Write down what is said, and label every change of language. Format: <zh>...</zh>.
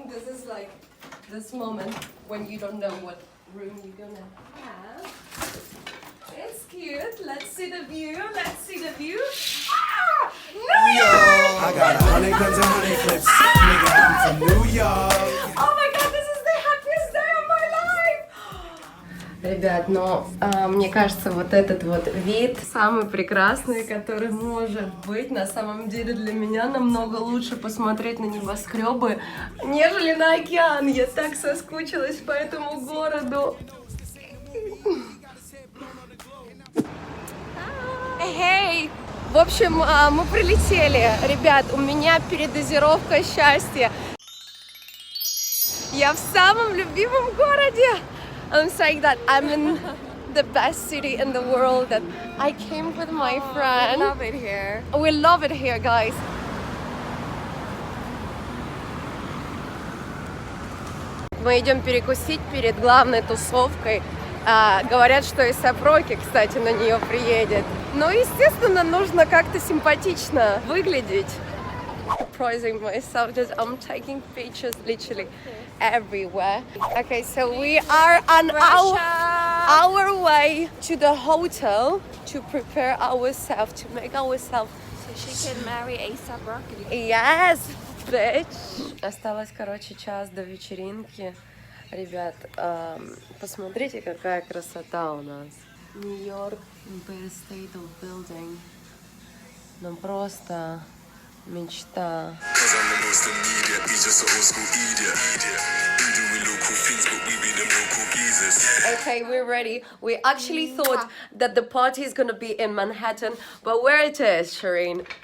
<en>This is like this moment when you don't know what room you're gonna have. It's cute. Let's see the view. Let's see the view. New York! I got 100 guns and 100 clips. Nigga, I'm from New York. Oh my God, this is the happiest day of my life!</en> <ru>Ребят, но мне кажется, вот этот вот вид самый прекрасный, который может быть. На самом деле для меня намного лучше посмотреть на небоскребы, нежели на океан. Я так соскучилась по этому городу. Эй! В общем, мы прилетели. Ребят, у меня передозировка счастья. Я в самом любимом городе.</ru> <en>I'm saying that I'm in the best city in the world. That I came with my friend. We love it here. We love it here, guys.</en> <ru>Мы идем перекусить перед главной тусовкой. Говорят, что и Сапроки, кстати, на нее приедет. Но, естественно, нужно как-то симпатично выглядеть.</ru> <en>Surprising myself, just I'm taking pictures literally everywhere. Okay, so we are on our way to the hotel to prepare ourselves, to make ourselves. So she can marry A$AP Rocky. Yes, bitch.</en> <ru>Осталось, короче, час до вечеринки. Ребят, посмотрите, какая красота у нас. Нью-Йорк, Empire State of Building. Ну просто Мечта.</ru> <en>Cause I'm the most immediate, he's just an old school idiot. We doing local things, but we be them local geezers. Okay, we're ready. We actually thought that the party is gonna be in Manhattan, but where it is, Shireen?</en>